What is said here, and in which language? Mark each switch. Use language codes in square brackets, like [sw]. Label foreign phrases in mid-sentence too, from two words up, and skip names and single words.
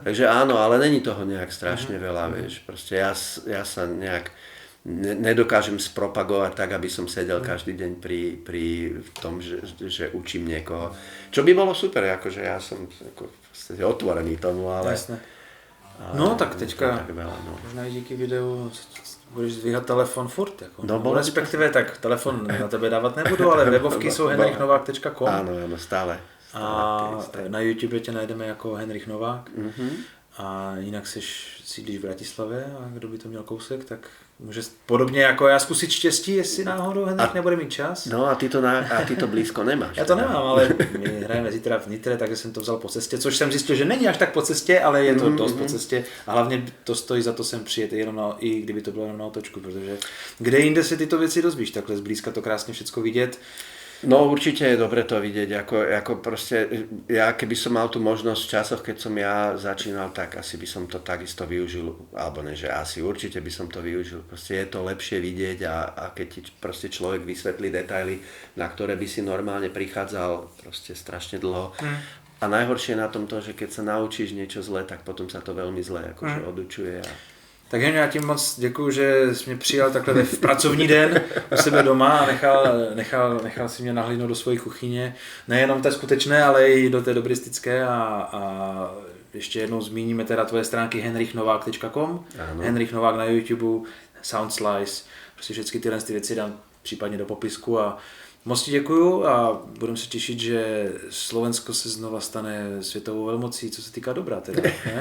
[sk] Takže áno, ale není toho nejak strašne veľa, vieš. Proste ja sa nejak nedokážem spropagovať tak, aby som sedel každý deň pri tom, že učím niekoho. Čo by bolo super, akože ja som otvorený tomu, ale... Jasné. [cs] No tak teďka, možná i díky videu budeš zdvíhat telefon furt, jako. No, respektive tak telefon na tebe dávat nebudu, ale webovky jsou henrichnovák.com. [sk] Áno, stále. [cs] A na YouTube tě najdeme jako Henrich Novák. A jinak sídlíš v Bratislavě a kdo by to měl kousek, tak může podobně jako já zkusit štěstí, jestli náhodou Henrich nebude mít čas. No a ty to blízko nemáš. Já to nemám, ale my hrajeme zítra v Nitre, takže jsem to vzal po cestě, což jsem zjistil, že není až tak po cestě, ale je to dost po cestě a hlavně to stojí za to sem přijet i kdyby to bylo jenom na otočku, protože kde jinde si tyto věci dozvíš, takhle zblízka to krásně všecko vidět. [sk] No určite je dobre to vidieť, ako proste, ja keby som mal tú možnosť v časoch, keď som ja začínal, tak asi by som to takisto využil, alebo ne, že asi určite by som to využil, proste je to lepšie vidieť a keď ti proste človek vysvetlí detaily, na ktoré by si normálne prichádzal proste strašne dlho. A najhoršie na tom to, že keď sa naučíš niečo zle, tak potom sa to veľmi zle akože odučuje. [cs] Tak Henry, já ti moc děkuju, že jsi mě přijal takhle v pracovní den u sebe doma a nechal si mě nahlídnout do své kuchyně. Nejenom té skutečné, ale i do té dobristické a ještě jednou zmíníme teda tvoje stránky henrichnovák.com, Henrich Novák na YouTube, Soundslice, prostě všechny tyhle věci dám případně do popisku a moc ti děkuju a budeme se těšit, že Slovensko se znova stane světovou velmocí, co se týká dobra teda, ne?